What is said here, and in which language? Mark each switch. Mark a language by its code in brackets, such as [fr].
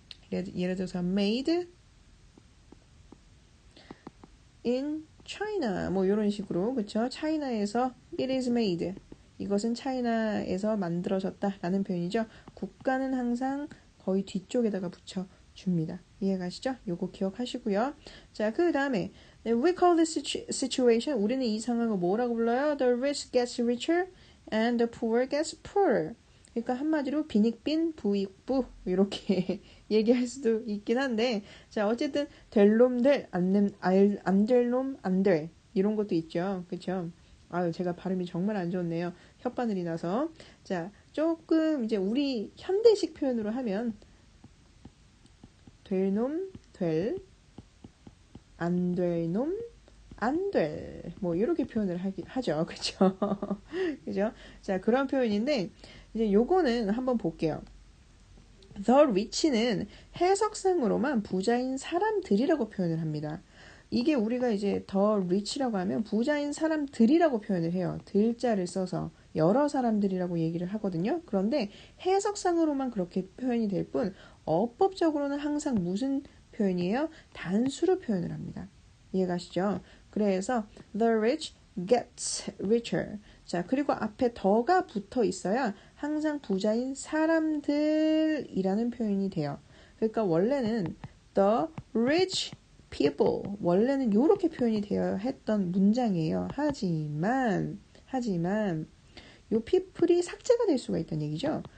[ko] 예를 들어서 [en] made in China [ko] 뭐 이런 식으로 그쵸? 차이나에서 [en] it is made [ko] 이것은 차이나에서 만들어졌다 라는 표현이죠. 국가는 항상 거의 뒤쪽에다가 붙여줍니다. 이해가시죠? 요거 기억하시고요. 자, 그 다음에 [en] we call this situation [ko] 우리는 이 상황을 뭐라고 불러요? [en] The rich gets richer and the poor gets poorer. [ko] 그러니까 한마디로 비닉빈, 부익부 이렇게 얘기할 수도 있긴 한데 자 어쨌든 될 놈 될, 안 될 놈 안 될 이런 것도 있죠. 그쵸? 아유 제가 발음이 정말 안 좋네요. 혓바늘이 나서 자 조금 이제 우리 현대식 표현으로 하면 될 놈 될, 안 될 놈 안 될, 뭐 이렇게 표현을 하죠. 그쵸? 그죠? 자 그런 표현인데 이제 요거는 한번 볼게요. The rich는 해석상으로만 부자인 사람들이라고 표현을 합니다. 이게 우리가 이제 the rich라고 하면 부자인 사람들이라고 표현을 해요. 들자를 써서 여러 사람들이라고 얘기를 하거든요. 그런데 해석상으로만 그렇게 표현이 될 뿐 어법적으로는 항상 무슨 표현이에요? 단수로 표현을 합니다. 이해가시죠? 그래서 [en] the rich gets richer. [ko] 자, 그리고 앞에 더가 붙어 있어야 항상 부자인 사람들이라는 표현이 돼요. 그러니까 원래는 [en] the rich people [ko] 원래는 이렇게 표현이 되어야 했던 문장이에요. 하지만 요 people이 삭제가 될 수가 있다는 얘기죠.